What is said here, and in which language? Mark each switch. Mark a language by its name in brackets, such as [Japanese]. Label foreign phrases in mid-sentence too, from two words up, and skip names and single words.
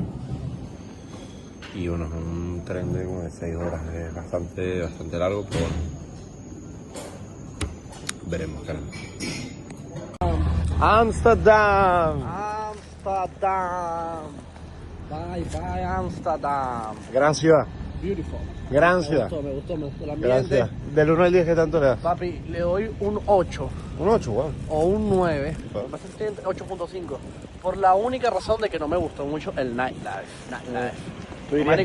[Spanish] Y bueno, es un tren de como de 6 horas, es bastante largo, pero bueno, veremos, caramba. Amsterdam. Amsterdam. [English] Bye, bye, [Spanish] Amsterdam. Gran ciudad. [English] Beautiful. [Spanish] Gran Me ciudad. gustó, me gustó, me gustó el Gran ambiente. ciudad. Del 1 al 10, ¿qué tanto le das? Papi, le doy un 8 Un 8, wow. o un 9. Me parece 8.5. Por la única razón de que no me gustó mucho el nightlife. ¿Tú dirías que